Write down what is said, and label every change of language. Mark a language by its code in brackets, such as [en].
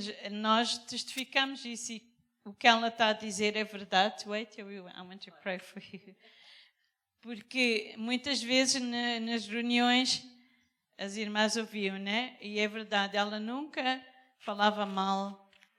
[pt] Nós testificamos isso e o que ela está a dizer é verdade. [en] Wait, I want to pray for you. [pt] Porque muitas vezes nas reuniões as irmãs ouviam, né? E é verdade, ela nunca falava mal.